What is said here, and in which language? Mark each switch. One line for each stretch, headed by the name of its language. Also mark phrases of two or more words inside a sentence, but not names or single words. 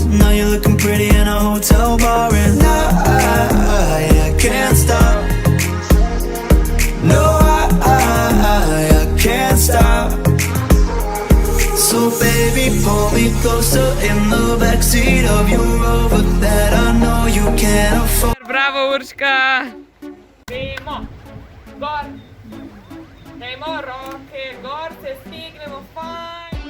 English: Now you're looking pretty in a hotel bar, and I can't stop. No, I can't stop. So baby, pull me closer in the backseat of your Rover that I know you can't afford.
Slovenian: Bravo, Urška! Dajmo, gor! Dajmo roke, gor se stignemo, fajn!